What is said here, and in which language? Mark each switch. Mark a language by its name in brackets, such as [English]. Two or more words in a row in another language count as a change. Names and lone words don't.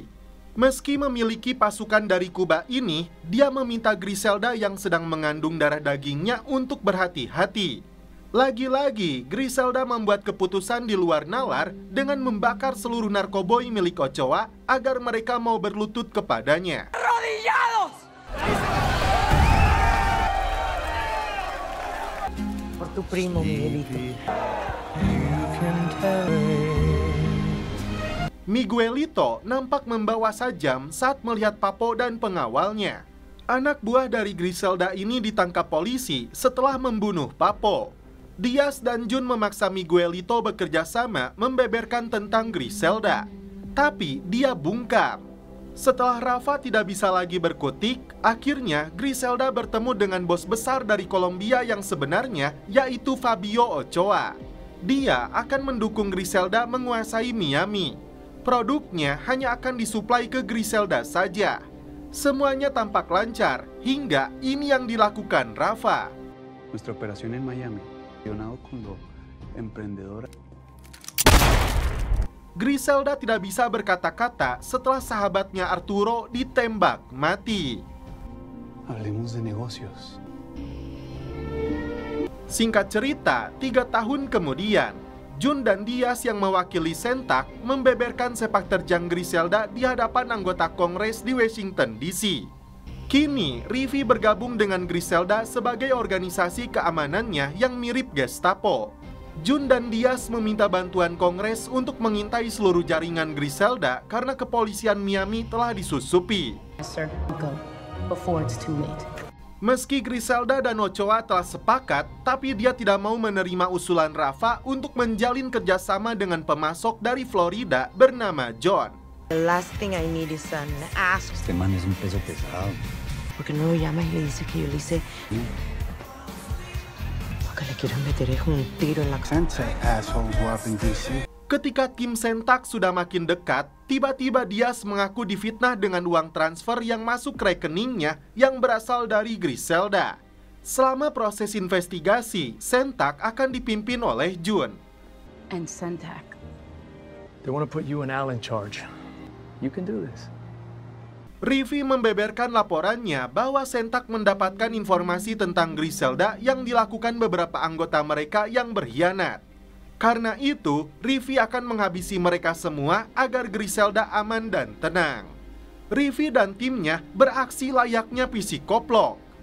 [Indonesian] Meski memiliki pasukan dari Kuba ini, dia meminta Griselda yang sedang mengandung darah dagingnya untuk berhati-hati. Lagi-lagi, Griselda membuat keputusan di luar nalar dengan membakar seluruh narkoboy milik Ochoa agar mereka mau berlutut kepadanya. [Spanish] ¡Arrodillados! Por tu primo, Miguelito. [Indonesian] Miguelito nampak membawa sajam saat melihat Papo dan pengawalnya. Anak buah dari Griselda ini ditangkap polisi setelah membunuh Papo. Diaz dan Jun memaksa Miguelito bekerja sama membeberkan tentang Griselda. Tapi dia bungkam. Setelah Rafa tidak bisa lagi berkutik, akhirnya Griselda bertemu dengan bos besar dari Kolombia yang sebenarnya, yaitu Fabio Ochoa. Dia akan mendukung Griselda menguasai Miami. Produknya hanya akan disuplai ke Griselda saja. Semuanya tampak lancar, hingga ini yang dilakukan Rafa. [Spanish] Nuestra operación en Miami, relacionado con los emprendedores. [Indonesian] Griselda tidak bisa berkata-kata setelah sahabatnya Arturo ditembak mati. [Spanish] Hablemos de negocios. [Indonesian] Singkat cerita, 3 tahun kemudian, Jun dan Diaz yang mewakili Sentak membeberkan sepak terjang Griselda di hadapan anggota Kongres di Washington, D.C. Kini, Rivi bergabung dengan Griselda sebagai organisasi keamanannya yang mirip Gestapo. Jun dan Diaz meminta bantuan Kongres untuk mengintai seluruh jaringan Griselda karena kepolisian Miami telah disusupi. [English] Sir, go before it's too late. [Indonesian] Meski Griselda dan Ochoa telah sepakat, tapi dia tidak mau menerima usulan Rafa untuk menjalin kerjasama dengan pemasok dari Florida bernama John. [English] The last thing I need is an ass. [Spanish] Este man es un peso pesado. ¿Por qué no lo llama y le dice que yo le hice? Porque le quiero meter un tiro en la cabeza. [Indonesian] Ketika Kim Sen-tak sudah makin dekat, tiba-tiba Diaz mengaku difitnah dengan uang transfer yang masuk rekeningnya yang berasal dari Griselda. Selama proses investigasi, Sen-tak akan dipimpin oleh Jun. [English] And Sen-tak. They want to put you and Al in charge. You can do this. [Indonesian] Rivi membeberkan laporannya bahwa Sen-tak mendapatkan informasi tentang Griselda yang dilakukan beberapa anggota mereka yang berkhianat. Karena itu, Rivi akan menghabisi mereka semua agar Griselda aman dan tenang. Rivi dan timnya beraksi layaknya psikoplok.